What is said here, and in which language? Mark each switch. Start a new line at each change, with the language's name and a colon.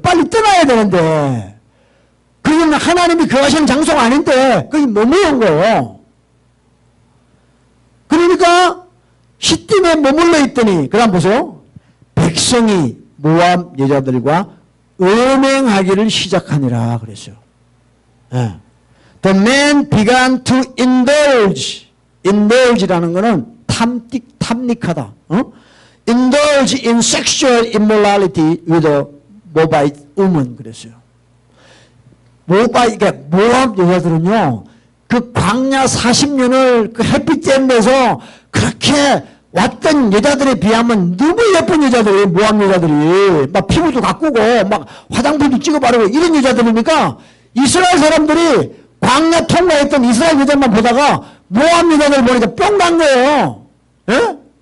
Korean: 빨리 떠나야 되는데 그건 하나님이 거하시는 장소가 아닌데 거기 머무는 거예요. 그러니까 시딤에 머물러 있더니 그 다음 보세요. 백성이 모압 여자들과 음행하기를 시작하니라 그랬어요. 네.
English: The man began to indulge.
Korean: indulge라는 거는 탐닉하다.
English: indulge in sexual immorality with a Moabite woman
Korean: 그랬어요. 그러니까 모압 여자들은요, 그 광야 40년을 그 햇빛 쬐면서 그렇게 왔던 여자들에 비하면 너무 예쁜 여자들이, 모압 여자들이 막 피부도 가꾸고 막 화장품도 찍어 바르고 이런 여자들이니까 이스라엘 사람들이 광야 통과했던 이스라엘 여자만 보다가 모압 여자들 보니까 뿅 간 거예요. 예?